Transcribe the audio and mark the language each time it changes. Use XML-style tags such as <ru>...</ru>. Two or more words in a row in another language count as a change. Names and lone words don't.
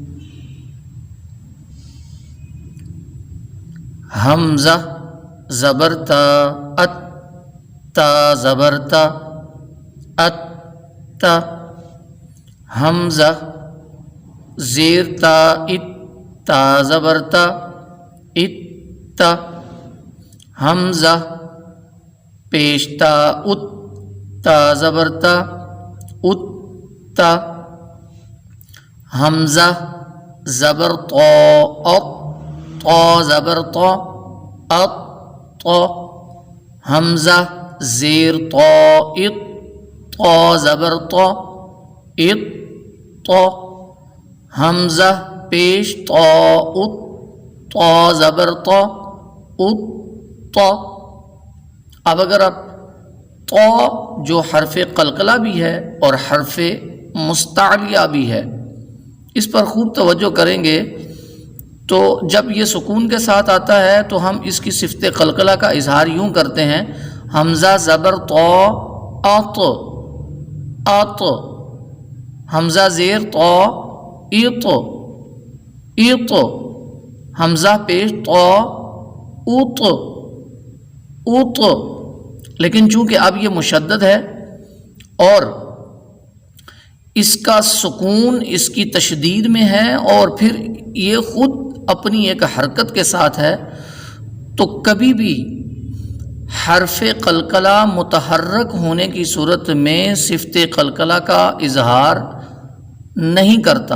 <ur>حمزہ زبرتا اتا زبرتا اتا، حمزہ زیرتا اتا زبرتا اتا، حمزہ پیشتا اتا زبرتا اتا، حمزہ زبر طا طا زبرتا اط، حمزہ زیر طا اط طا زبر طا اط طا، حمزہ پیش طا اط طا زبر طا اط طا۔ اب اگر آپ طا جو حرف قلقلہ بھی ہے اور حرف مستعلیہ بھی ہے اس پر خوب توجہ کریں گے تو جب یہ سکون کے ساتھ آتا ہے تو ہم اس کی صفت قلقلہ کا اظہار یوں کرتے ہیں، حمزہ زبر طا اط اط، حمزہ زیر طا اط اط، حمزہ پیش طا اط اط۔ لیکن چونکہ اب یہ مشدد ہے اور اس کا سکون اس کی تشدید میں ہے اور پھر یہ خود اپنی ایک حرکت کے ساتھ ہے، تو کبھی بھی حرف قلقلہ متحرک ہونے کی صورت میں صفت قلقلہ کا اظہار نہیں کرتا۔</ur>